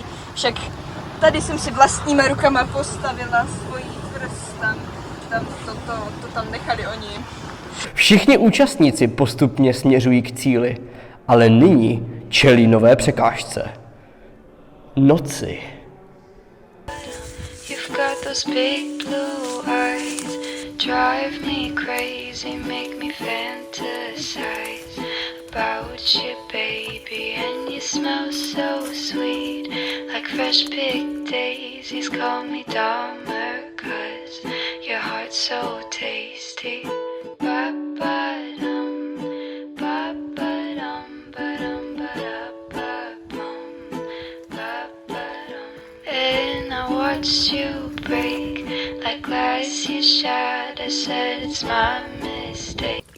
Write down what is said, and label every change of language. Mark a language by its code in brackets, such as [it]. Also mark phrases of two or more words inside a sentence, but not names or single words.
[cs] Však tady jsem si vlastníma rukama postavila svoji tvrz, tam to tam nechali oni. Všichni účastníci postupně směřují k cíli, ale nyní čelí nové překážce. Noci. [en] You've got those big blue eyes, drive me crazy, make me fantasize about you, baby. And you smell so sweet, like fresh picked daisies. Call me dumber, 'cause your heart's so tasty. Ba-ba-dum, ba-ba-dum, ba-dum, ba-da-ba-bum, ba-ba-dum. And I watched you break like glass you shattered. I said it's my mistake.